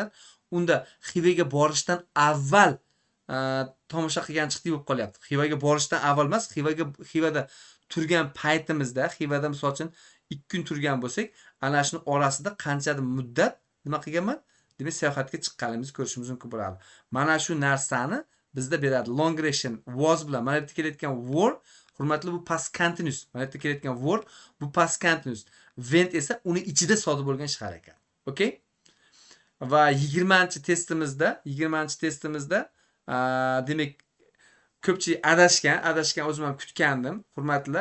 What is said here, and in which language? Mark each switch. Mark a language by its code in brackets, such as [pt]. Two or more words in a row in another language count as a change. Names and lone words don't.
[uz] Unda Xivaga borishdan avval tomosha qilgan chiqdi bo'lib qolyapti. Xivaga borishdan avval emas, Xivada turgan paytimizda, Xivada misol uchun 2 kun turgan bo'lsak, ana shuni orasida qanchadir muddat nima qilganman? Demak, sayohatga chiqqanimizni ko'rishimiz mumkin bo'ladi. Mana shu narsani bizda beradi. [en] Long duration was [uz] bilan mana bu yerda kelayotgan were, hurmatli, bu [en] past continuous. [uz] Mana bu yerda kelayotgan were bu [en] past continuous. [uz] Went esa uni ichida sodir bo'lgan ish harakat. Okay? Va 20-testimizda demak ko'pchilik adashgan o'zim ham kutgandim, hurmatlilar.